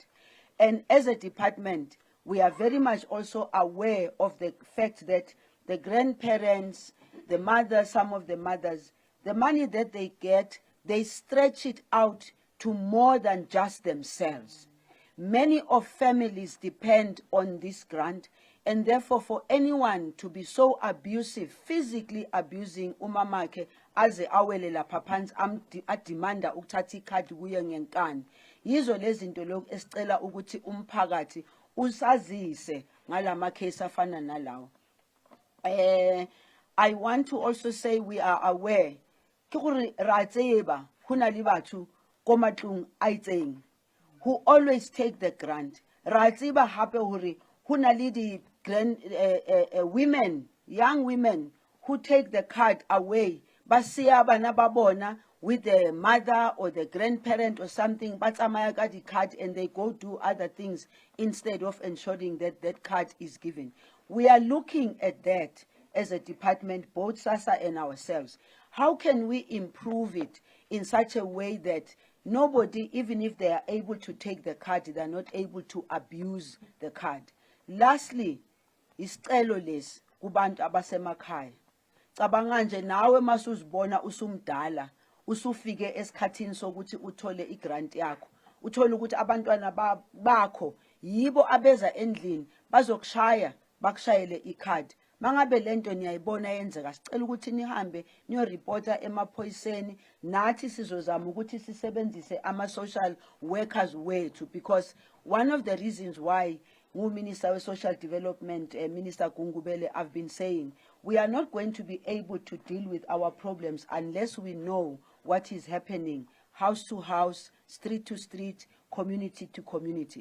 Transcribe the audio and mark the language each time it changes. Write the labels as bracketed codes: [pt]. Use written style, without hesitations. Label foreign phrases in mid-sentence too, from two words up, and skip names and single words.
[en] And as a department, we are very much also aware of the fact that the grandparents, the mothers, some of the mothers, the money that they get, they stretch it out to more than just themselves. Many of families depend on this grant, and therefore for anyone to be so abusive, physically abusing [zu] umamake aze awele lapha phansi adimanda ukuthatha ikhadi kuye ngenkani, yizo lezi zinto lokhu esicela ukuthi umphakathi usazise ngalama case afana nalawo. [en] I want to also say we are aware [st] ke gore ra tseba hona le batho ko matlong a itseng [en] who always take the grant. [st] Ra tseba hape hore hona le di [en] women, young women who take the card away, [st] ba siya bana ba bona [en] with the mother or the grandparent or something, [st] ba tsamaya ka di card [en] and they go do other things instead of ensuring that that card is given. We are looking at that as a department, both SASSA and ourselves. How can we improve it in such a way that nobody, even if they are able to take the card, they are not able to abuse the card? Lastly, [zu] isicelo lesi kubantu abasemakhaya. Cabanga nje nawe masuzibona usumdala, usufike esikhathini sokuthi uthole igrant yakho. Uthole ukuthi abantwana bakho yibo abeza endlini bazokushaya bakushayele ikhadi. Mangabe lento niyayibona yenzeka, sicela ukuthi nihambe niyoreporta emaphoyiseni, nathi sizozama ukuthi sisebenzise ama- [en] social workers [zu] wethu, [en] because one of the reasons why Minister of Social Development, Minister Gungubele, I've been saying, we are not going to be able to deal with our problems unless we know what is happening, house to house, street to street, community to community.